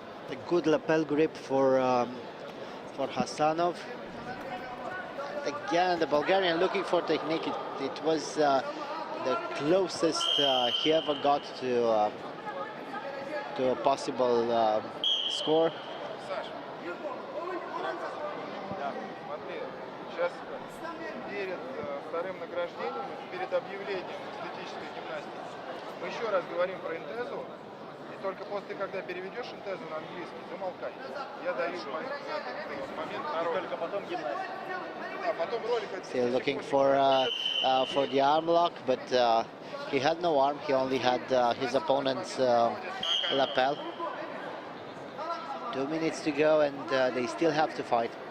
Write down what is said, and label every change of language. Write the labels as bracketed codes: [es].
[en] A good lapel grip for Hassanov. Again, the Bulgarian looking for technique. It was the closest he ever got to a possible score. [ru] Саш, смотри, сейчас перед вторым награждением, перед объявлением эстетической гимнастики, мы еще раз говорим про интезу. Только после, когда переведешь интезу на английский, замолкай. Я даю момент на ролик, а потом гимнастика. А потом ролик. [en] Still looking for the arm lock, but he had no arm. He only had his opponent's lapel. 2 minutes to go, and they still have to fight.